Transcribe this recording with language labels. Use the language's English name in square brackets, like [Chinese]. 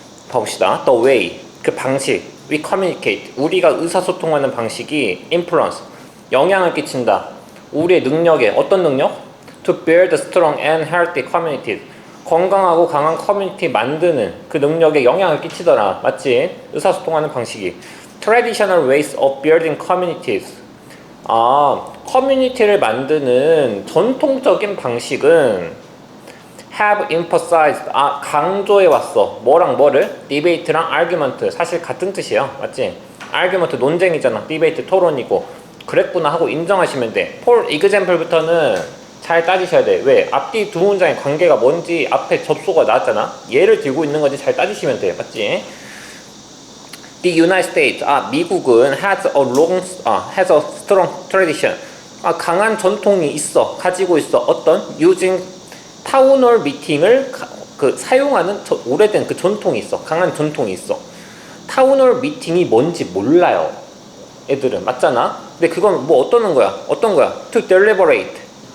[Korean] 봐봅시다. The way, 그 방식. We communicate, 우리가 의사소통하는 방식이 influence, 영향을 끼친다. 우리의 능력에, 어떤 능력? To build strong and healthy communities, 건강하고 강한 커뮤니티 만드는 그 능력에 영향을 끼치더라. 맞지? 의사소통하는 방식이. [English] Traditional ways of building communities, 커뮤니티를 만드는 전통적인 방식은 have emphasized, 강조해 왔어. [Korean] 뭐랑 뭐를? debate랑 argument. 사실 같은 뜻이에요. 맞지? argument 논쟁이잖아. debate 토론이고. 그랬구나 하고 인정하시면 돼. for example부터는 잘 따지셔야 돼. 왜? 앞뒤 두 문장의 관계가 뭔지 앞에 접속어가 나왔잖아. 얘를 들고 있는 건지 잘 따지시면 돼. 맞지? [English] The United States, 미국은 has a strong tradition. [Korean] 강한 전통이 있어. 가지고 있어. 어떤? using 타운홀 미팅을 사용하는 오래된 그 전통이 있어. 강한 전통이 있어. 타운홀 미팅이 뭔지 몰라요. 애들은. 맞잖아? 근데 그건 뭐 어떤 거야? To deliberate.